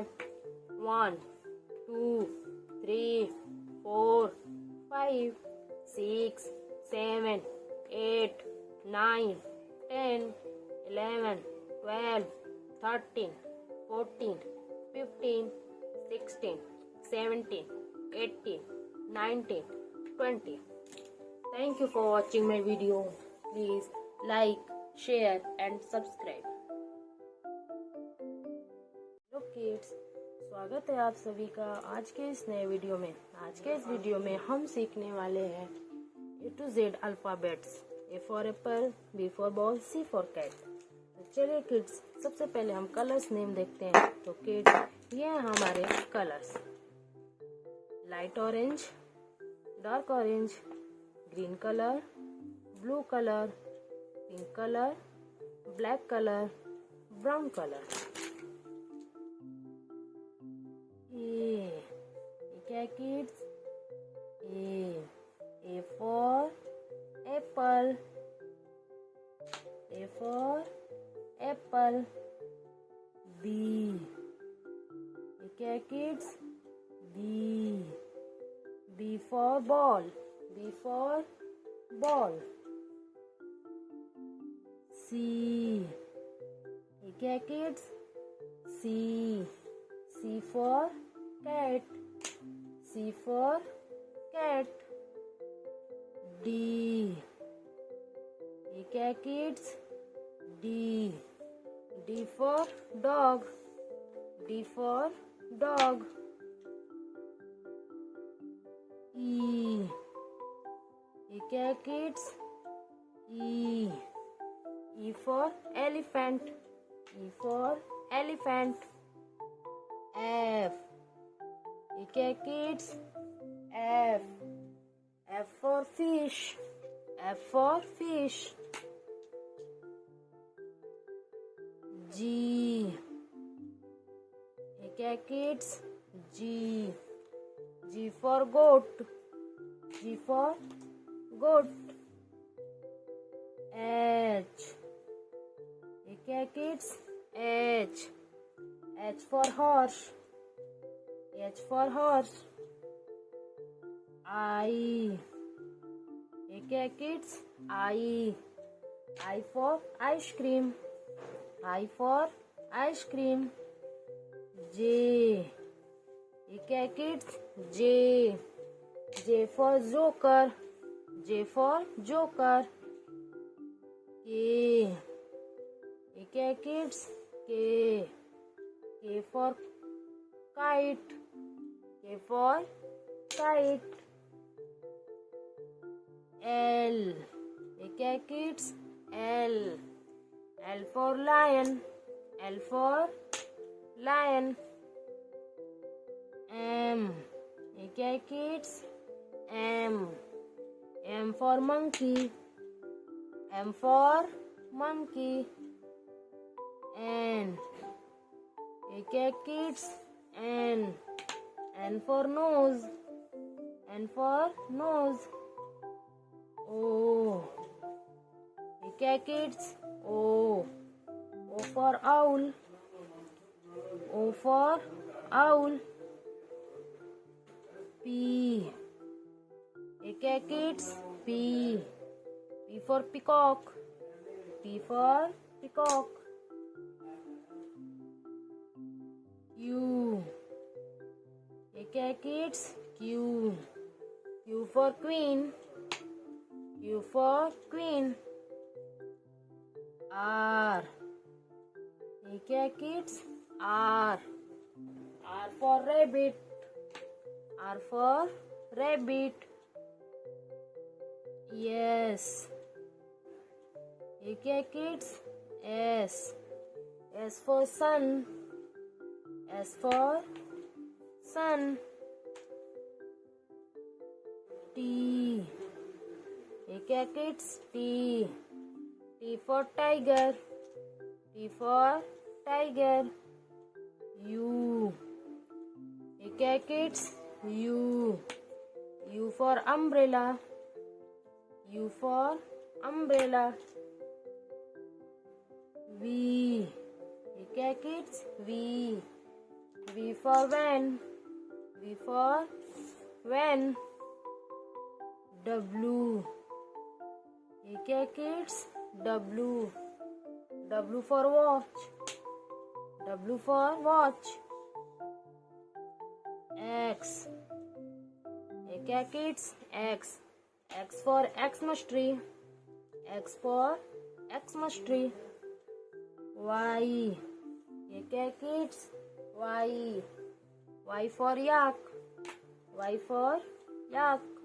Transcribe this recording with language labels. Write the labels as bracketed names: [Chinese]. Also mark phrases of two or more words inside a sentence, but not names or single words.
[English] 1, 2, 3, 4, 5, 6, 7, 8, 9, 10, 11, 12, 13, 14, 15, 16, 17, 18, 19, 20. Thank you for watching my video. Please like, share and subscribe. hello kids, [Hindi] स्वागत है आप सभी का आज के इस नए वीडियो में। आज के इस वीडियो में हम सीखने वाले हैं [English] A to Z alphabets. A for apple, B for ball, C for cat। [Hindi] तो चलिए किड्स, सबसे पहले हम [English] colors name [Hindi] देखते हैं। तो किड्स, ये हैं हमारे कलर्स। [English] light orange, dark orange, green color, blue color, pink color, black color, brown color. [Hindi] ये क्या किड्स? [English] A for apple, A for apple। [Hindi] B, ये क्या किड्स? [English] B for ball, B for ball। [Hindi] C, ये क्या किड्स? [English] C for cat, C for cat। [Hindi] D, ये क्या किड्स? [English] D for dog, D for dog। E, [Hindi] ये क्या किड्स? [English] E for elephant, E for elephant। [Hindi] F, ये क्या किड्स? [English] F for fish, F for fish। [Hindi] G, ये क्या किड्स? [English] G for goat, G for goat। [Hindi] H, ये क्या किड्स? [English] H for horse, H for horse। I, [Hindi] ये क्या किड्स? [English] I for ice cream, I for ice cream। [Hindi] J, ये क्या किड्स? [English] J for joker, J for joker। [Hindi] K, ये क्या किड्स? [English] K for kite, K for kite। [Hindi] L, ये क्या किड्स? [English] L for lion, L for lion। [Hindi] M, ये क्या किड्स? [English] M for monkey, M for monkey। [Hindi] N, ये क्या किड्स? [English] N for nose, N for nose। O, [Hindi] ये क्या किड्स? [English] O for owl, O for owl। [Hindi] P, ये क्या किड्स? [English] P for peacock, P for peacock। [Hindi] Q, ये क्या किड्स? [English] Q for queen, Q for queen। [Hindi] R, ये क्या किड्स? [English] R for rabbit, R for rabbit। S, [Hindi] ये क्या किड्स? [English] S for sun, S for sun। [Hindi] T, ये क्या किड्स? [English] T for tiger, T for tiger। U, [Hindi] ये क्या किड्स? [English] U for umbrella, U for umbrella। V, [Hindi] ये क्या किड्स? [English] V for van, V for van। W, [Hindi] ये क्या किड्स? [English] W for watch, W for watch। X. [Hindi] ये क्या kids? X. [English] X for Xmas tree. X for Xmas tree. [Hindi] Y. ये क्या kids? Y. [English] Y for yak. Y for yak.